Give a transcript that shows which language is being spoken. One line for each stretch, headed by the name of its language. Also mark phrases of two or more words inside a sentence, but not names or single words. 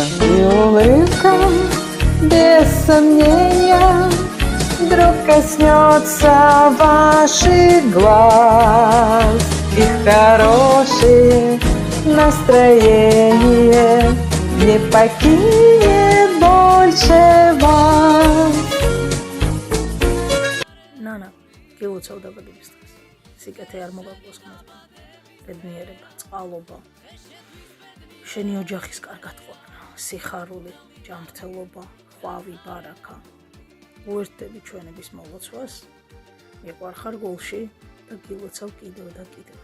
Russian: И улыбка, без сомнения, вдруг коснется ваших глаз. И хорошее настроение не покинет больше вас.
Georgian: Nana, გილოცავ დაბადების დღეს. სიკეთე არ მოგაკლოს ხმასთან. ბედნიერება, წყალობა. შენი ოჯახის კარგად ყოფნა, სიხარული, ჯანმრთელობა, ხვავი, ბარაკა. უერთდები ჩვენების მოლოცვას, მიყვარხარ გულში და გილოცავ კიდევ და კიდევ.